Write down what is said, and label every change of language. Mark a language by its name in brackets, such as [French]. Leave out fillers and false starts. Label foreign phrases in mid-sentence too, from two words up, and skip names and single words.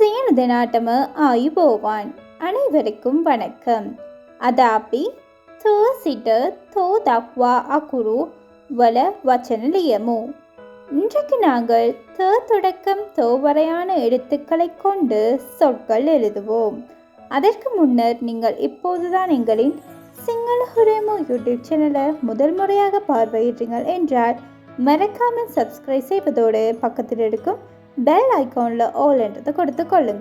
[Sinhala] දෙනාටම ආයුබෝවන්. [Tamil] අனைவருக்கும் வணக்கம். [Sinhala] අද අපි තෝ සිට තෝ දක්වා අකුරු වල වචන ලියමු. [Tamil] இன்றைக்கு நாங்கள் த தொடக்கம் தோ வரையான எழுத்துக்களை கொண்டு சொற்கள் எழுதுவோம். அதற்கு முன்னர் நீங்கள் இப்போதுதான் எங்களின் சிங்கள ஹுரேமோ [English] YouTube channelai [Tamil] முதல் முறையாக பார்வையிட்டீர்கள் என்றால் மறக்காமல் சப்ஸ்கிரைப் செய்வதோடு பக்கத்தில் இருக்கும் [English] bell iconil [Tamil] ஆல் என்றதை கொடுத்து கொள்ளுங்க.